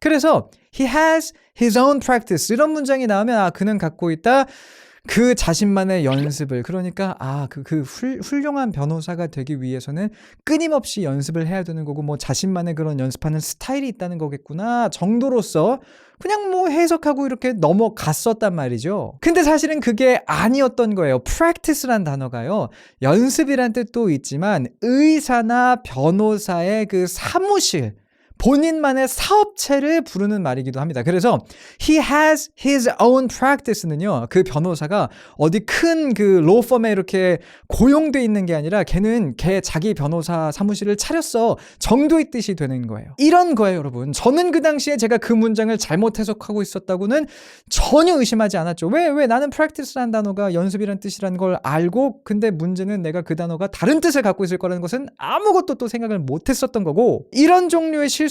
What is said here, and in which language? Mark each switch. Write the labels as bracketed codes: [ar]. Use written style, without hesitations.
[ko] 그래서 [en] he has his own practice [ko] 이런 문장이 나오면 그는 갖고 있다 그 자신만의 연습을 그러니까 훌륭한 변호사가 되기 위해서는 끊임없이 연습을 해야 되는 거고 뭐 자신만의 그런 연습하는 스타일이 있다는 거겠구나 정도로서 그냥 뭐 해석하고 이렇게 넘어갔었단 말이죠. 근데 사실은 그게 아니었던 거예요. practice란 단어가요. 연습이란 뜻도 있지만 의사나 변호사의 그 사무실 본인만의 사업체를 부르는 말이기도 합니다. 그래서 [en] he has his own practice [ko] 는요. 그 변호사가 어디 큰 그 로펌에 이렇게 고용돼 있는 게 아니라 걔는 자기 변호사 사무실을 차렸어 정도의 뜻이 되는 거예요. 이런 거예요, 여러분. 저는 그 당시에 제가 그 문장을 잘못 해석하고 있었다고는 전혀 의심하지 않았죠. 왜 나는 practice라는 단어가 연습이란 뜻이라는 걸 알고 근데 문제는 내가 그 단어가 다른 뜻을 갖고 있을 거라는 것은 아무것도 또 생각을 못 했었던 거고 이런 종류의 실수